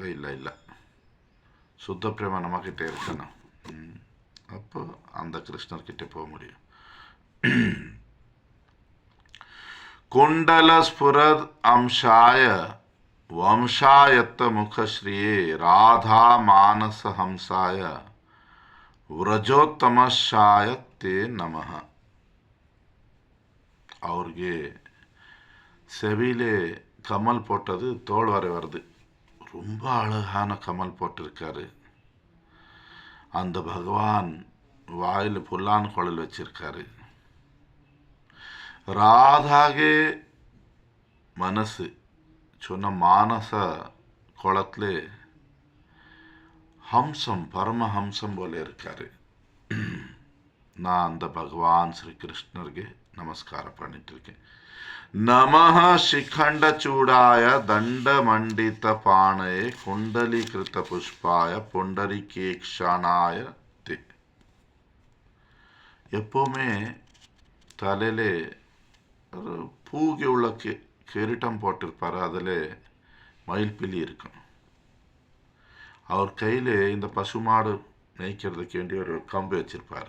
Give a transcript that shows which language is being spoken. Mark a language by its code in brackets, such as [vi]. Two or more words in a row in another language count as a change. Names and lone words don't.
[ta] இல்லை இல்லை, சுத்த பிரேம நம்மக்கிட்ட இருக்கணும். அப்போ அந்த கிருஷ்ணர்கிட்ட போக முடியும். [sa] குண்டல ஸ்புரத் அம்சாய வம்சாயத்த முகஸ்ரீயே ராதா மானச ஹம்சாய ವ್ರಜೋತ್ತಮಶಾಯ ತೇ ನಮಃ. [ta] ಅವ್ರಿಗೆ செவியிலே கமல் போட்டது தோல் வரை வருது. ரொம்ப அழகான கமல் போட்டிருக்காரு. அந்த பகவான் வாயில் புல்லான் குழல் வச்சிருக்காரு. ராதாகே மனசு சொன்ன மானச குளத்துல ஹம்சம் பரமஹம்சம் போல இருக்காரு. நான் அந்த பகவான் ஸ்ரீ கிருஷ்ணருக்கு நமஸ்காரம் பண்ணிட்டு இருக்கேன். [sa] நமஹ ಶಿಖಂಡ ಚೂಡಾಯ ದಂಡ ಮಂಡಿತ ಪಾಣಯೇ ಕುಂಡಲೀಕೃತ ಪುಷ್ಪಾಯ ಪುಂಡರಿಕೇಕ್ಷಣಾಯ தே. [ta] எப்போவுமே தலையிலே ஒரு பூகி உள்ள கிரீட்டம் போட்டிருப்பார், அதில் மயில்பிலி இருக்கும். அவர் கையில் இந்த பசுமாடு மேய்க்கிறதுக்கு வேண்டிய ஒரு கம்பு வச்சிருப்பார்.